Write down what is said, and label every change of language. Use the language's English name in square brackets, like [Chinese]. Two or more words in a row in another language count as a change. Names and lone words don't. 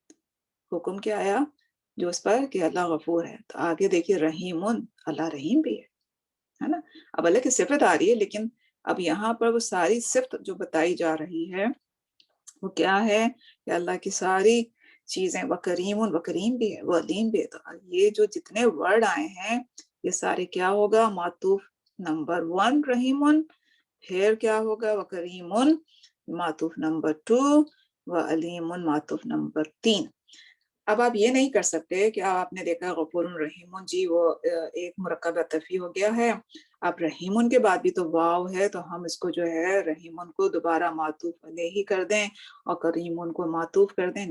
[Hindi] हुक्म क्या आया जो उस पर, कि अल्लाह गफूर है। तो आगे देखिए रहीमुन, अल्लाह रहीम भी है ना। अब अल्लाह की सिफत आ रही है, लेकिन अब यहाँ पर वो सारी सिफत जो बताई जा रही है वो क्या है, कि अल्लाह की सारी चीजें, [Arabic] وَ كَرِيمٌ، وَ كَرِيم [Hindi] भी है, वो अलीम भी है। तो ये जो जितने वर्ड आए हैं ये सारे क्या होगा, मातूफ नंबर 1 रहीमुन, फिर क्या होगा, [Arabic] وَ كَرِيمٌ [Hindi] मातूफ नंबर 2, [Arabic] وَ عَلِيمٌ [Hindi] मातूफ नंबर 3। अब आप ये नहीं कर सकते कि आपने देखा [Arabic] غَفُورٌ رَحِيمٌ [Hindi] जी वो एक [Arabic] مُرَكَّب عَطْفِي [Hindi] हो गया है, अब रहीमुन के बाद भी तो वाव है, तो हम इसको जो है रहीमुन को दोबारा [Arabic] مَعْطُوف عَلَيْهِ [Hindi] कर दें और करीमुन को मातूफ कर दें।